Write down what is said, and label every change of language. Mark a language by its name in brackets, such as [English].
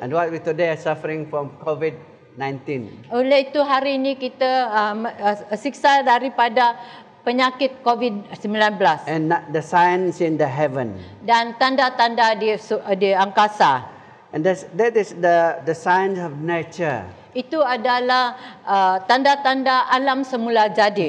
[English] and what we today are suffering from COVID-19. [Malay] Oleh itu hari ini kita siksa daripada penyakit COVID-19 [English] And the signs in the heaven. [Malay] dan tanda-tanda di angkasa. [English] And that is the signs of nature. [Malay] Itu adalah tanda-tanda alam semula jadi.